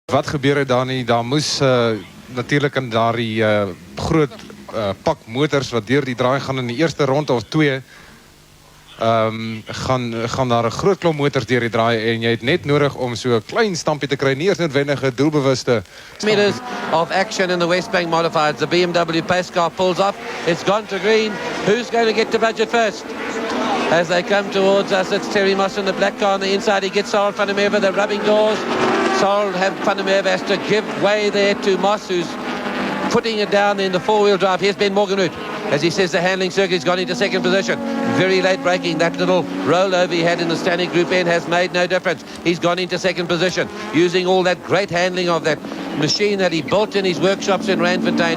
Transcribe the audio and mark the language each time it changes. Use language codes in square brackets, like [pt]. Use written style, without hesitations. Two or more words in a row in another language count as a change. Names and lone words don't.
[af] Wat gebeur het daar nie? Daar moes natuurlijk in daardie groot pak motors wat deur die draai gaan in die eerste ronde of twee, gaan daar 'n groot klomp motors deur die draai en jy het net nodig om so 'n klein stampie te kry, nie eers noodwendige doelbewuste [en] meters of action in the Wesbank modifieds. The BMW pace car pulls off. It's gone to green. Who's going to get to budget first? As they come towards us, it's Terry Moss in the black car on the inside. He gets Sorrel van der Merwe, the rubbing doors. Sorrel van der Merwe has to give way there to Moss, who's putting it down in the four-wheel drive. Here's Ben Morganhood. As he says, the handling circuit's gone into second position. Very late braking. That little rollover he had in the standing group N has made no difference. He's gone into second position, using all that great handling of that machine that he built in his workshops in Randfontein.